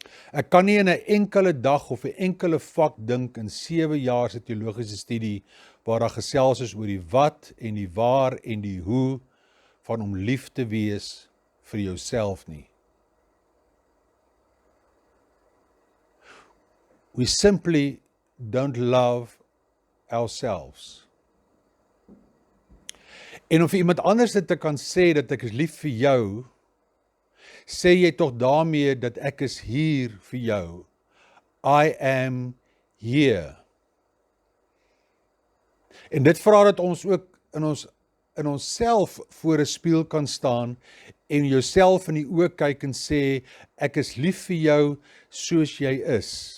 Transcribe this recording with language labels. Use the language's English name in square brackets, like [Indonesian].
[Afrikaans] Ek kan nie in 'n enkele dag of 'n enkele vak dink in 7 jaar se teologiese studie waar daar gesels is oor die wat en die waar en die hoe van om lief te wees vir jouself nie. [English] We simply don't love ourselves. [Afrikaans] En om vir iemand anders dit te kan sê dat ek is lief vir jou, sê jy tog daarmee dat ek is hier vir jou. [English] I am here. [Afrikaans] En dit vra dat ons ook in onsself voor 'n spieël kan staan en jouself in die oë kyk en sê, ek is lief vir jou soos jy is.